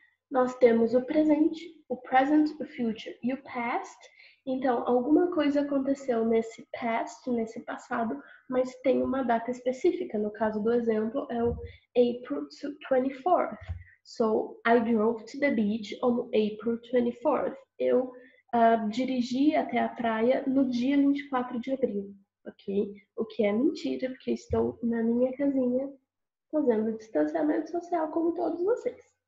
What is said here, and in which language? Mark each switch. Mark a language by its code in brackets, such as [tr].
[pt] Nós temos o presente, o present, o future e o past. Então, alguma coisa aconteceu nesse past, nesse passado, mas tem uma data específica. No caso do exemplo, é o April 24th. [en] So, I drove to the beach on April 24th. [pt] Eu dirigi até a praia no dia 24 de abril, ok? O que é mentira, porque estou na minha casinha fazendo distanciamento social como todos vocês.